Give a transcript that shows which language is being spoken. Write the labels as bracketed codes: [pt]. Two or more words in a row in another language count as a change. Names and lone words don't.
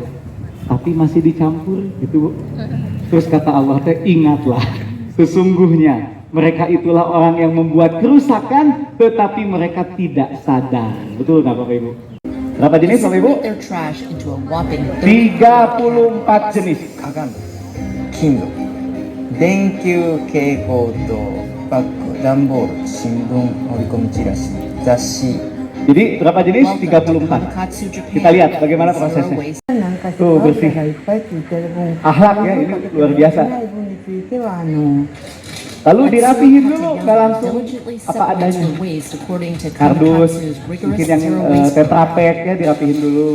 [id] Tapi masih dicampur gitu Bu. Terus kata Allah teh ingatlah, sesungguhnya mereka itulah orang yang membuat kerusakan tetapi mereka tidak sadar. Betul nggak Bapak Ibu? Berapa jenis Bapak Ibu? 34 jenis. [ja] 金属電球蛍光灯バッグ段ボール新聞折り込みチラシ雑誌 [id] Jadi berapa jenis? 34. Kita lihat bagaimana prosesnya. Tuh bersih. Akhlak ya, ini luar biasa. Lalu dirapihin dulu, nggak langsung apa adanya. Kardus, mungkin yang tetrapek ya dirapihin dulu.